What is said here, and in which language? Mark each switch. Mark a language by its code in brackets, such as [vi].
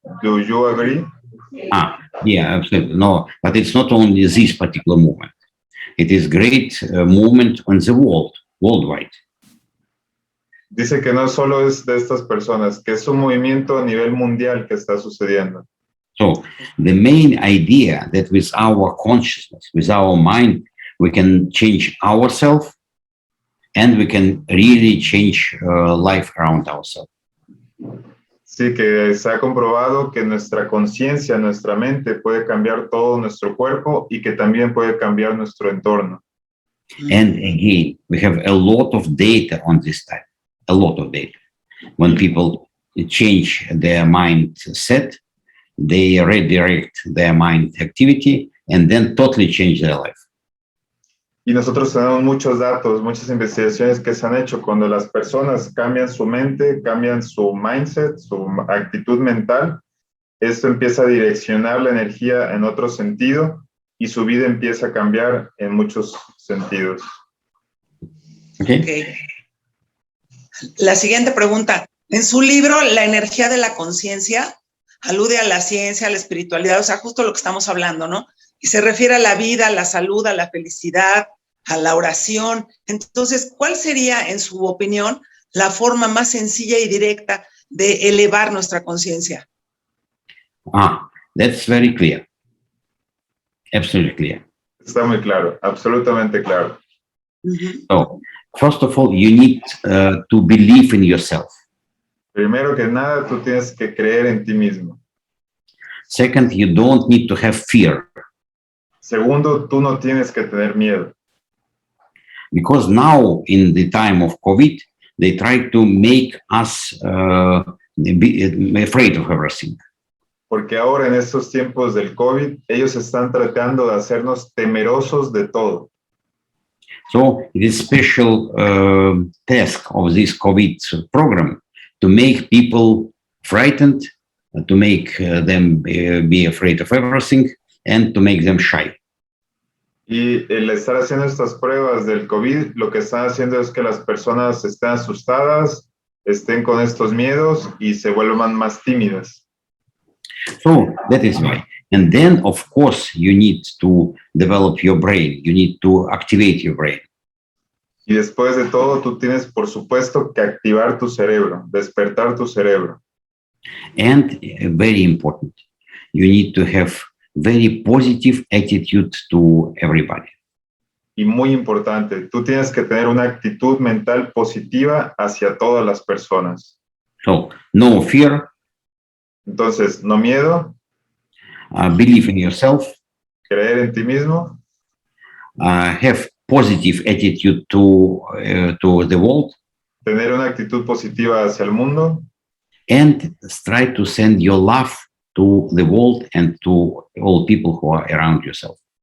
[en] Do you agree? Yeah, absolutely. No, but it's not only this particular movement. It is great movement on the world, worldwide. [es] Dice que no solo es de estas personas, que es un movimiento a nivel mundial que está sucediendo. [en] So the main idea that with our consciousness, with our mind, we can change ourselves and we can really change life around ourselves. [es] Sí, que se ha comprobado que nuestra conciencia, nuestra mente puede cambiar todo nuestro cuerpo y que también puede cambiar nuestro entorno. [en] And again, we have a lot of data on this type, a lot of data. When people change their mindset, they redirect their mind activity and then totally change their life. [es] Y nosotros tenemos muchos datos, muchas investigaciones que se han hecho cuando las personas cambian su mente, cambian su mindset, su actitud mental. Esto empieza a direccionar la energía en otro sentido y su vida empieza a cambiar en muchos sentidos. Okay. La siguiente pregunta. En su libro, La energía de la conciencia, alude a la ciencia, a la espiritualidad, o sea, justo lo que estamos hablando, ¿no? Y se refiere a la vida, a la salud, a la felicidad, a la oración. Entonces, ¿cuál sería, en su opinión, la forma más sencilla y directa de elevar nuestra conciencia? [en] That's very clear. Absolutely clear. [es] Está muy claro, absolutamente claro. [en] So, first of all, you need to believe in yourself. [es] Primero que nada, tú tienes que creer en ti mismo. [en] Second, you don't need to have fear. [es] Segundo, tú no tienes que tener miedo. [en] Because now, in the time of COVID, they try to make us be afraid of everything. [es] Porque ahora en estos tiempos del COVID, ellos están tratando de hacernos temerosos de todo. [en] So it is special task of this COVID program to make people frightened, to make them be afraid of everything, and to make them shy. [es] Y el estar haciendo estas pruebas del COVID, lo que están haciendo es que las personas estén asustadas, estén con estos miedos y se vuelvan más tímidas. [en] So that is why. And then, of course, you need to develop your brain. You need to activate your brain. [es] Y después de todo, tú tienes, por supuesto, que activar tu cerebro, despertar tu cerebro. [en] And very important, you need to have very positive attitude to everybody. [es] Y muy importante, tú tienes que tener una actitud mental positiva hacia todas las personas. [en] So, no fear. [es] Entonces, no miedo. [en] Believe in yourself. [es] Creer en ti mismo. [en] Have positive attitude to the world. [es] Tener una actitud positiva hacia el mundo. [en] And try to send your love to the world and to all people who are around yourself.